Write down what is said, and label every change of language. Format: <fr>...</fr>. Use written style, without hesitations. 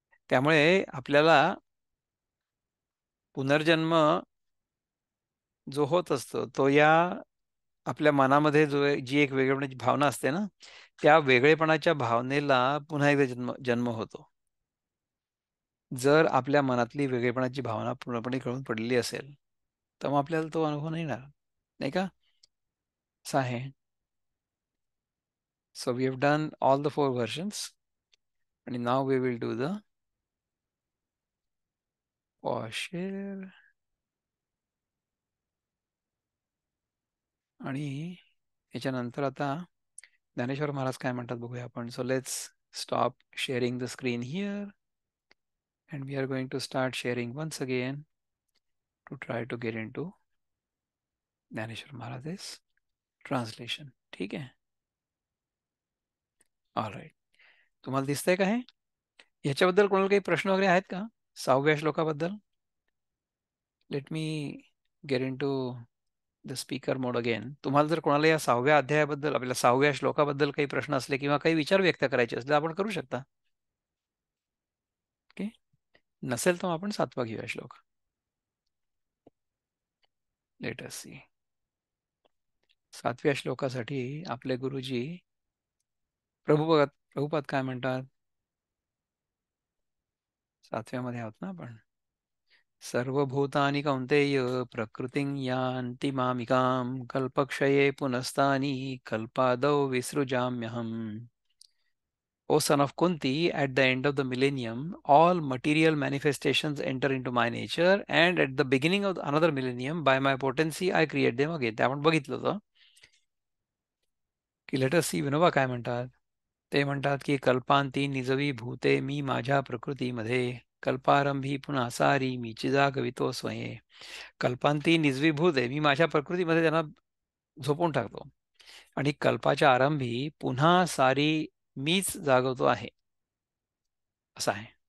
<mr>त्यामुळे आपल्याला पुनर्जन्म जो होत असतो तो या आपल्या मनामध्ये जी एक वेगळेपणाची भावना असते ना, त्या वेगळेपणाच्या भावनेला पुन्हा एकदा जन्म होतो. जर आपल्या मनातली वेगळेपणाची भावना पूर्णपणे कळून पडलेली असेल तर मग आपल्याला तो अनुभव नाही येणार, नाही का? असं आहे.</mr> <en>So we have done all the 4 versions, and now we will do the share.</en> <mr>आणि याच्यानंतर आता ज्ञानेश्वर महाराज काय म्हणतात बघूया आपण.</mr> <en>So let's stop sharing the screen here, and we are going to start sharing once again to try to get into Dnyaneshwar Maharaj's translation.</en> <mr>ठीक आहे?</mr> <en>All right.</en> <mr>तुम्हाला दिसतंय का हे? ह्याच्याबद्दल कोणाला काही प्रश्न वगैरे आहेत का 6व्या श्लोकाबद्दल?</mr> <en>Let me get into the speaker mode again.</en> <mr>तुम्हाला जर कोणाला या 6व्या अध्यायाबद्दल, आपल्या 6व्या श्लोकाबद्दल काही प्रश्न असले किंवा काही विचार व्यक्त करायचे असले आपण करू शकता. ओके, नसेल तर आपण 7वा घेऊया श्लोक.</mr> <en>Let us see.</en> <mr>7व्या श्लोकासाठी आपले गुरुजी प्रभुपाद काय म्हणतात? 7व्या मध्ये आहोत ना आपण.</mr> <sa>सर्वभूतानि कौन्तेय प्रकृतिं यान्ति मामिकां कल्पक्षये पुनस्तानि कल्पादौ विसृजाम्यहम्.</sa> <en>O son of Kunti, at the end of the millennium, all material manifestations enter into my nature, and at the beginning of another millennium, by my potency, I create them again.</en> <mr>ते आपण बघितलं होतं की</mr> <en>let us see</en> <mr>Vinoba काय म्हणतात. ते म्हणतात की कल्पांती निजवी भूते मी माझ्या प्रकृतीमध्ये कल्पारंभी पुन्हा सारी मीची जागवितो स्वये. कल्पांती निजवी भूते मी माझ्या प्रकृतीमध्ये त्यांना झोपून टाकतो आणि कल्पाच्या आरंभी पुन्हा सारी मीच जागवतो आहे असं आहे.</mr>